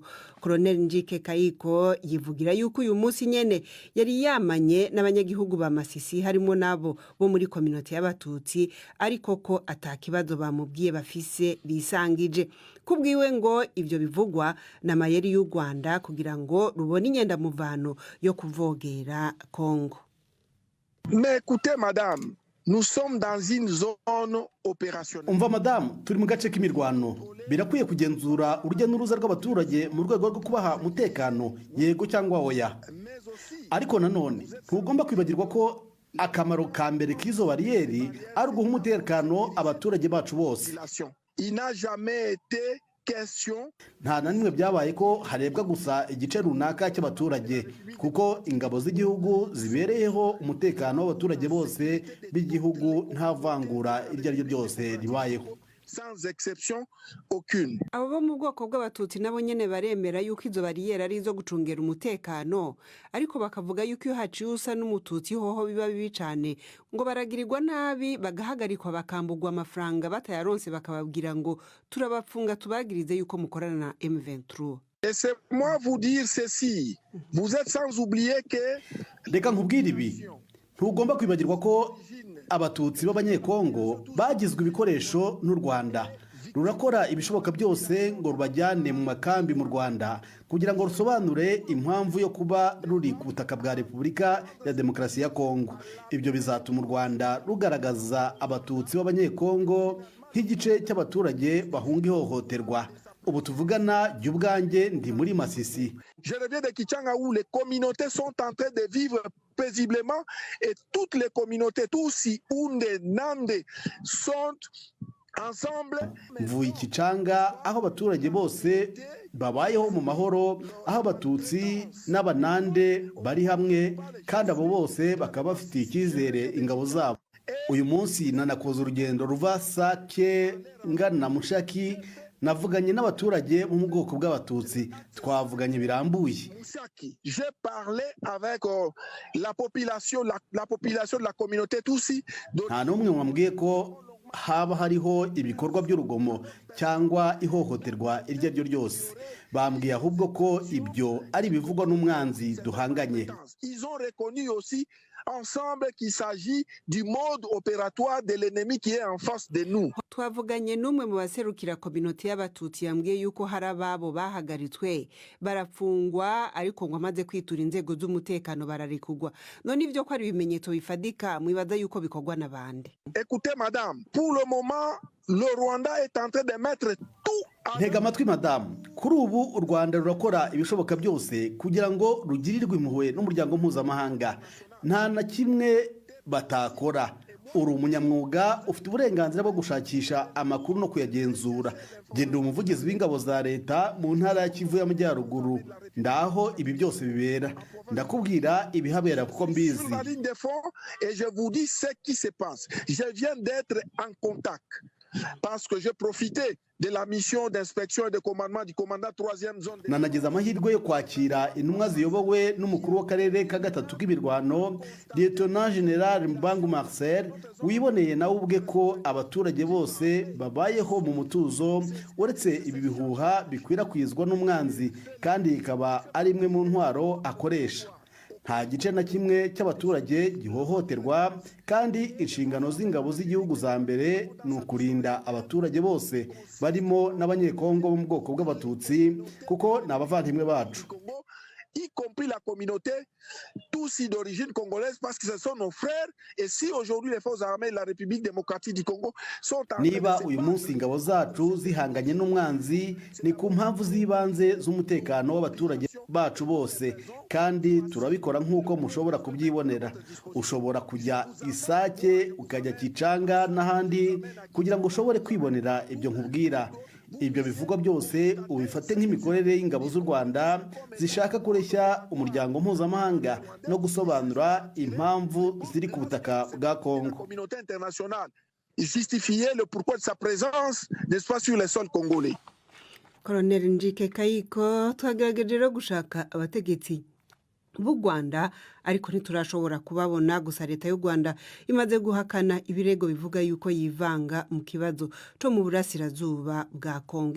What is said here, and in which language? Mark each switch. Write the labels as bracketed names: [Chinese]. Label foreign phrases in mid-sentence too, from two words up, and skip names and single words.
[Rundi] Colonel Njike Kayiko yivugira yuko uyu munsi nyene yari yamanye n'abanyagihugu ba Masisi harimo nabo bo muri community y'abatutsi, ariko ko atakibazo bamubwiye bafise bisangije. Kubwiwe ngo ivyo bivugwa na mayeri y'u Rwanda kugira ngo rubone inyenda muvano yo kuvogera Kongo. [French] Mais écoutez madame, nous sommes dans une zone opérationnelle. [Kinyarwanda] Umva madame, turi mu gace k'imirwano. Birakwiye kugenzura urujya n'uruza rw'abaturage mu rwego rwo kubaha umutekano, yego cyangwa oya. Ariko nanone ntugomba kwibagirwa ko akamaro ka mbere k'izo bariyeri ari uguha umutekano abaturage bacu bose. [French] Il n'a jamais été question. [Kinyarwanda] Nta na nimwe byabaye ko harebwa gusa igice runaka cy'abaturage, kuko ingabo z'igihugu zibereyeho umutekano w'abaturage bose b'igihugu nta vangura iryo ari ryo ryose ribayeho. [French] Sans exception aucune. [Rundi] Abo bo mu bwoko bw'abatutsi nabo nyene baremera yuko izo bariyeri ari izo gucungera umutekano, ariko bakavuga yuko iyo haciye usa n'umututsi hoho biba bibi cane, ngo baragirirwa nabi bagahagarikwa bakambugwa amafaranga batayaronse, bakababwira ngo turabapfunga tubagirize yuko mukorana na M23. [French] Laissez-moi vous dire ceci, vous êtes sans oublier que [Kinyarwanda] reka nkubwire ibi, ntugomba kwibagirwa ko abatutsi b'abanyekongo bagizwe ibikoresho n'u Rwanda. Rurakora ibishoboka byose ngo rubajyane mu makambi mu Rwanda kugira ngo rusobanure impamvu yo kuba ruri ku butaka bwa Repubulika ya Demokarasi ya Kongo. Ibyo bizatuma u Rwanda rugaragaza abatutsi b'abanyekongo nk'igice cy'abaturage bahunga ihohoterwa. Ubu tuvugana y'ubwanjye ndi muri Masisi. [French] Je reviens de Kichanga où les communautés sont en train de vivre paisiblement et toutes les communautés, Tutsi, Hunde, Nande, sont ensemble. [Kinyarwanda] Mvuye Kichanga aho abaturage bose babayeho mu mahoro, aho abatutsi n'abanande bari hamwe, kandi abo bose bakaba bafitiye icyizere ingabo zabo. Uyu munsi nanakoze urugendo ruva Sake ngana Mushaki, navuganye n'abaturage bo mu bwoko bw'abatutsi, twavuganye birambuye. [French] J'ai parlé avec la population de la communauté Tutsi. [Kinyarwanda] Nta n'umwe wambwiye ko haba hariho ibikorwa by'urugomo cyangwa ihohoterwa iryo ari ryo ryose. Bambwiye ahubwo ko ibyo ari bivugwa n'umwanzi duhanganye. [French] Ils ont reconnu aussi ensemble qu'il s'agit du mode opératoire de l'ennemi qui est en face de nous. [Rundi] Twavuganye n'umwe mu baserukira community y'abatutsi yambwiye yuko hari ababo bahagaritswe barapfungwa, ariko ngo amaze kwitura inzego z'umutekano bararekugwa. None ivyo ko ari ibimenyetso bifadika mwibaza yuko bikorwa n'abandi. [French] Écoutez madame, pour le moment le Rwanda est en train de mettre tout. [Kinyarwanda] Ntega amatwi madamu, kuri ubu u Rwanda rurakora ibishoboka byose kugira ngo rugirirwe impuhwe n'umuryango mpuzamahanga. Nta na kimwe batakora. Uri umunyamwuga, ufite uburenganzira bwo gushakisha amakuru no kuyagenzura. Genda umuvugizi w'ingabo za leta mu ntara ya Kivu y'Amajyaruguru, ndaho ibi byose bibera. Ndakubwira ibihabera kuko mbizi. [French] Et je vous dis ce qui se passe. Je viens d'être en contact parce que j'ai profité de la mission d'inspection et de commandement du commandant 3e zone. [Kinyarwanda] Nanageze amahirwe yo kwakira intumwa ziyobowe n'umukuru w'akarere ka gatatu k'imirwano, Lieutenant General Mbangu Marcel, wiboneye nawe ubwe ko abaturage bose babayeho mu mutuzo, uretse ibi bihuha bikwirakwizwa n'umwanzi, kandi ikaba ari imwe mu ntwaro akoresha. Nta gice na kimwe cy'abaturage gihohoterwa, kandi inshingano z'ingabo z'igihugu za mbere ni ukurinda abaturage bose barimo n'abanyekongo bo mu bwoko bw'abatutsi, kuko ni abavandimwe bacu. [French] y compris la communauté Tutsi d'origine congolaise, parce que ce sont nos frères. Et si aujourd'hui les forces armées de la République démocratique du Congo sont en [Kinyarwanda] niba uyu munsi ingabo zacu zihanganye n'umwanzi ni ku mpamvu z'ibanze z'umutekano w'abaturage bacu bose, kandi turabikora nk'uko mushobora kubyibonera. Ushobora kujya Isake, ukajya Kicanga n'ahandi kugira ngo ushobore kwibonera ibyo nkubwira. Ibyo bivugwa byose ubifate nk'imikorere y'ingabo z'u Rwanda zishaka kureshya umuryango mpuzamahanga no gusobanura impamvu ziri ku butaka bwa Kongo. [French] Justifier le pourquoi de sa présence, n'est-ce pas, sur les sols congolais. [Rundi] Colonel Njike Kayiko, twagerageje rero gushaka abategetsi b'u Rwanda ariko ntiturashobora kubabona. Gusa leta y'u Rwanda imaze guhakana ibirego bivuga yuko yivanga mu kibazo cyo mu burasirazuba bwa Kongo.